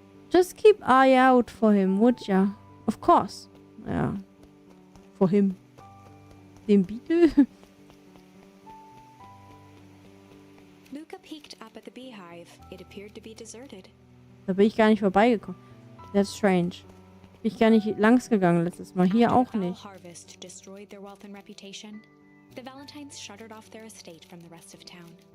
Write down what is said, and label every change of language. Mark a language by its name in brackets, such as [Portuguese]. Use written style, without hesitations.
[English] Just keep eye out for him, would ya? Of course. Ja. For him. Dem Beetle? Luca peeked up at the beehive. It appeared to be deserted. [German] Da bin ich gar nicht vorbeigekommen. [English] That's strange. [German] Bin ich gar nicht langs gegangen letztes Mal. Hier auch nicht. [English] Harvest destroyed their wealth and reputation. The Valentines shuttered off their estate from the rest of town.